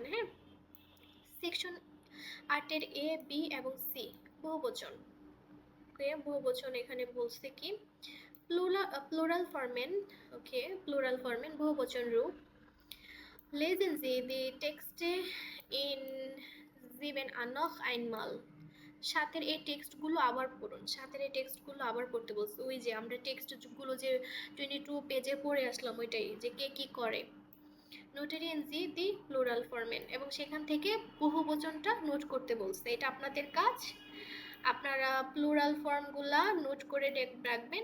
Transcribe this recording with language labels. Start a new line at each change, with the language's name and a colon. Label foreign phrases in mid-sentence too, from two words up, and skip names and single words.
Bangla: হ্যাঁ, সেকশন 8 এর এ, বি এবং সি বহুবচন। বহুবচন এখানে বলছে কি
German: Plural Formen,
Bangla: ওকে
German: Plural Formen
Bangla: বহুবচন রূপ।
German: Lesen Sie die Texte in 7 noch einmal
Bangla: সাতের এই টেক্সটগুলো আবার পড়ুন, সাতের এই টেক্সটগুলো আবার পড়তে বলছে। ওই যে আমরা টেক্সটগুলো যে 22 পেজে পড়ে আসলাম ওইটাই, যে কে কি করে।
German: Notieren Sie die Pluralformen
Bangla: এবং সেখান থেকে বহুবচনটা নোট করতে বলছে। এটা আপনাদের কাজ, আপনারা প্লুরাল ফর্মগুলা নোট করে রাখবেন।